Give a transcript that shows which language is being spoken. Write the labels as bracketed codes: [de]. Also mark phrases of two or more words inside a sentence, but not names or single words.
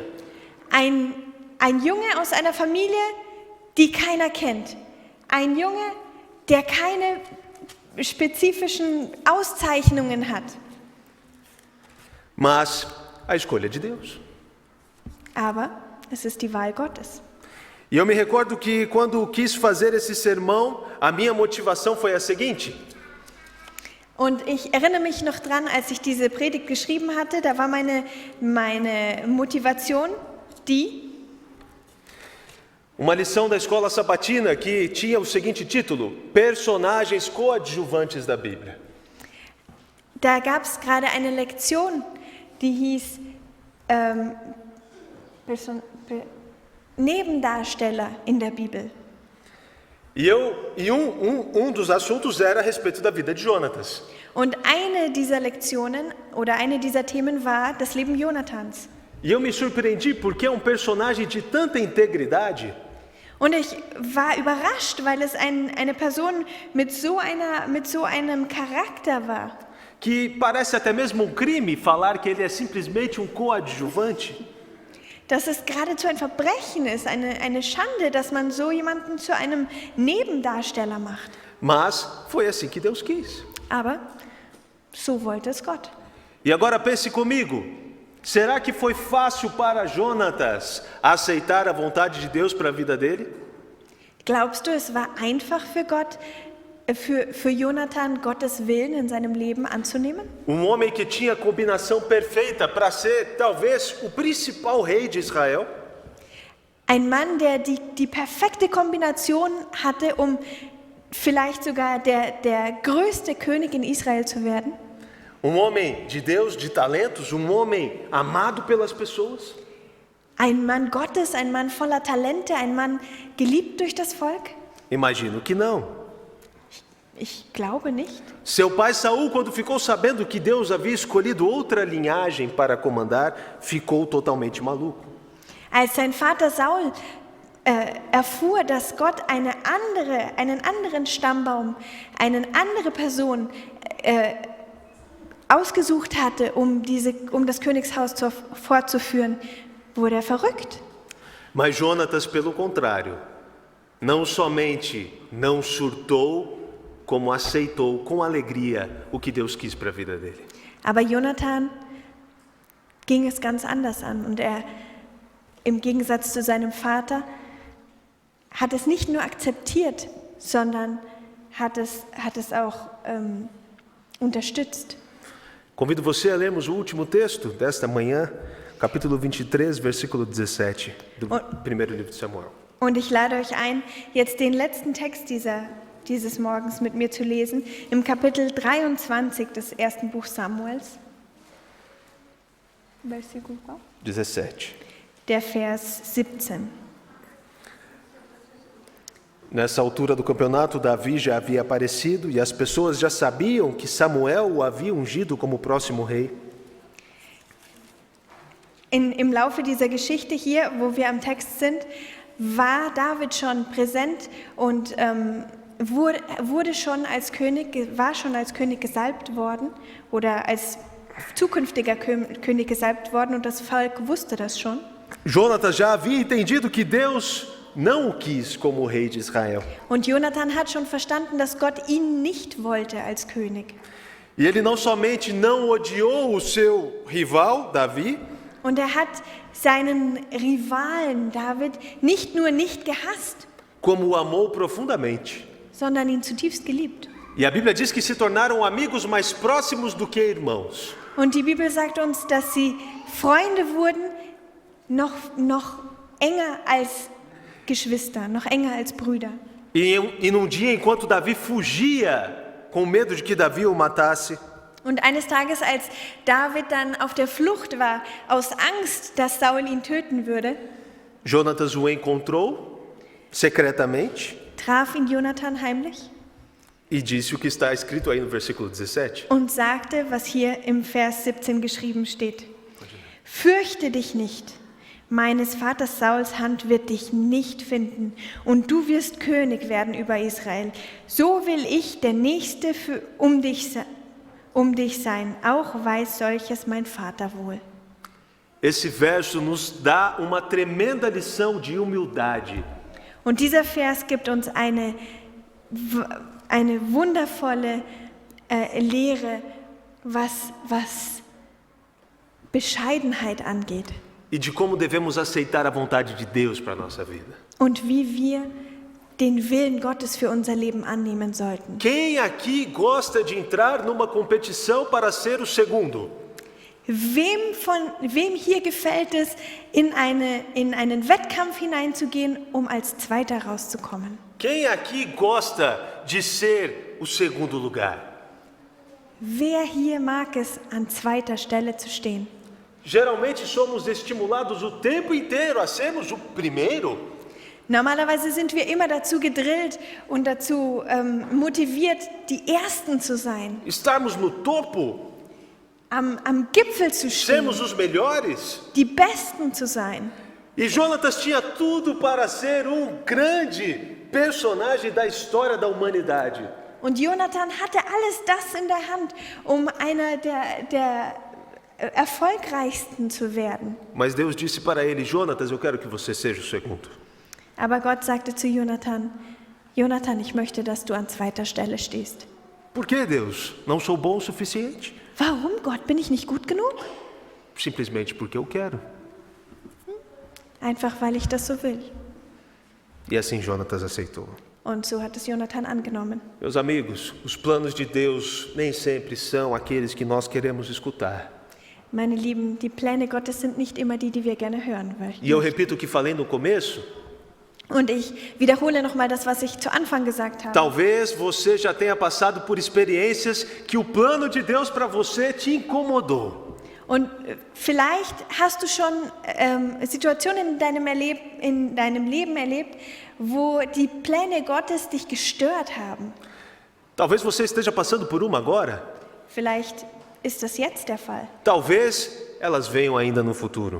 [de] Ein Junge aus einer Familie, die keiner kennt. Ein Junge, der keine spezifischen Auszeichnungen hat. [pt] Mas a escolha de Deus. [de] Aber es ist die Wahl Gottes. [pt] E eu me recordo que quando quis fazer esse sermão, a minha motivação foi a seguinte. [de] Und ich erinnere mich noch dran, als ich diese Predigt geschrieben hatte, da war meine Motivation die, [pt] Uma lição da escola sabatina que tinha o seguinte título: Personagens coadjuvantes da Bíblia. [de] da gab es gerade eine Lektion, die hieß Nebendarsteller in der Bibel. [pt] E um dos assuntos era a respeito da vida de Jonatas. [de] Und eine dieser Lektionen oder eine dieser Themen war das Leben Jonathans. [pt] E eu me surpreendi porque é um personagem de tanta integridade [de] Und ich war überrascht, weil es eine Person mit so einem Charakter war, [pt] que parece até mesmo um crime falar que ele é simplesmente um coadjuvante. [de] dass es geradezu ein Verbrechen ist, eine Schande, dass man so jemanden zu einem Nebendarsteller macht. [pt] Mas foi assim que Deus quis. [de] Aber so wollte es Gott. [pt] E agora pense comigo, será que foi fácil para Jonatas aceitar a vontade de Deus para a vida dele? [de] Glaubst du, es war einfach für Gott, für Jonathan Gottes Willen in seinem Leben anzunehmen? [pt] Homem que tinha a combinação perfeita para ser talvez o principal rei de Israel. [de] Ein Mann, der die perfekte Kombination hatte, um vielleicht sogar der größte König in Israel zu werden. [pt] Homem de Deus, de talentos, homem amado pelas pessoas. [de] Ein Mann Gottes, ein Mann voller Talente, ein Mann geliebt durch das Volk? [pt] Imagino que não. [de] Ich glaube nicht. [pt] Seu pai Saul, quando ficou sabendo que Deus havia escolhido outra linhagem para comandar, ficou totalmente maluco. [de] Als sein Vater Saul erfuhr, dass Gott einen anderen Stammbaum, eine andere Person ausgesucht hatte, um das Königshaus fortzuführen, wurde er verrückt. [pt] Mas Jonatas, pelo contrário, não somente não surtou, como aceitou com alegria o que Deus quis para a vida dele. [de] Aber Jonathan ging es ganz anders an und er, im Gegensatz zu seinem Vater, hat es nicht nur akzeptiert, sondern hat es auch unterstützt. [pt] Convido você a lermos o último texto desta manhã, capítulo 23, versículo 17, do primeiro livro de Samuel. [de] Und ich lade euch ein, jetzt den letzten Text dieses Morgens mit mir zu lesen, im Kapitel 23 des ersten Buchs Samuels. [pt] Versículo 17. [de] Der Vers 17. [pt] Nessa altura do campeonato, Davi já havia aparecido e as pessoas já sabiam que Samuel o havia ungido como próximo rei. [de] Im Laufe dieser Geschichte hier, wo wir am Text sind, war David schon präsent und war schon als König gesalbt worden oder als zukünftiger König gesalbt worden und das Volk wusste das schon. [pt] Jonatas já havia entendido que Deus não o quis como rei de Israel. [de] Und Jonathan hat schon verstanden, dass Gott ihn nicht wollte als König. [pt] E ele não somente não odiou o seu rival, Davi, [de] und er hat seinen Rivalen David nicht nur nicht gehasst, [pt] como o amou profundamente. [de] sondern ihn zutiefst geliebt. [pt] E a Bíblia diz que se tornaram amigos mais próximos do que irmãos. [de] Und die Bibel sagt uns, dass sie Freunde wurden, noch enger als Geschwister, noch enger als Brüder. [pt] E num dia, enquanto Davi fugia, com medo de que Davi o matasse, [de] Und eines Tages, als David dann auf der Flucht war, aus Angst, dass Saul ihn töten würde, [pt] Jonatas o encontrou secretamente [de] traf ihn Jonathan heimlich [pt] e disse o que está escrito aí no versículo 17. [de] und sagte, was hier im Vers 17 geschrieben steht. Fürchte dich nicht, Meines Vaters Sauls Hand wird dich nicht finden und du wirst König werden über Israel. So will ich der Nächste um dich sein. Auch weiß solches mein Vater wohl. [pt] Esse verso nos dá uma tremenda lição de humildade. [de] Und dieser Vers gibt uns eine wundervolle Lehre, was Bescheidenheit angeht. [pt] E de como devemos aceitar a vontade de Deus para a nossa vida. [de] Und wie wir den Willen Gottes für unser Leben annehmen sollten. [pt] Quem aqui gosta de entrar numa competição para ser o segundo? [de] Wem hier gefällt es, in einen Wettkampf hineinzugehen, um als Zweiter rauszukommen? [pt] Quem aqui gosta de ser o segundo lugar? [de] Wer hier mag es, an zweiter Stelle zu stehen? [pt] Geralmente somos estimulados o tempo inteiro a sermos o primeiro. [de] Normalerweise sind wir immer dazu gedrillt und dazu motiviert, die Ersten zu sein, [pt] Estarmos no topo, [de] am Gipfel zu stehen, [pt] sermos os melhores. [de] die Besten zu sein. [pt] E Jonatas tinha tudo para ser grande personagem da história da humanidade. [de] Und Jonathan hatte alles das in der Hand, um einer der erfolgreichsten zu werden. [pt] Mas Deus disse para ele: Jonatas, eu quero que você seja o segundo. [de] Aber Gott sagte zu Jonathan, Jonathan, ich möchte, dass du an zweiter Stelle stehst. [pt] Por que, Deus? Não sou bom o suficiente? [de] Warum, Gott? Bin ich nicht gut genug? [pt] Simplesmente porque eu quero. [de] Einfach, weil ich das so will. [pt] E assim Jonatas aceitou. [de] Und so hat es Jonathan angenommen. [pt] Meus amigos, os planos de Deus nem sempre são aqueles que nós queremos escutar. [de] Meine Lieben, die Pläne Gottes sind nicht immer die wir gerne hören möchten. [pt] E eu repito o que falei no começo. [de] Und ich wiederhole nochmal das, was ich zu Anfang gesagt habe. [pt] Talvez você já tenha passado por experiências que o plano de Deus para você te incomodou. [de] Und vielleicht hast du schon Situationen in deinem Leben erlebt, wo die Pläne Gottes dich gestört haben. [pt] Talvez você esteja passando por uma agora. [de] Vielleicht ist das jetzt der Fall. [pt] Talvez elas venham ainda no futuro.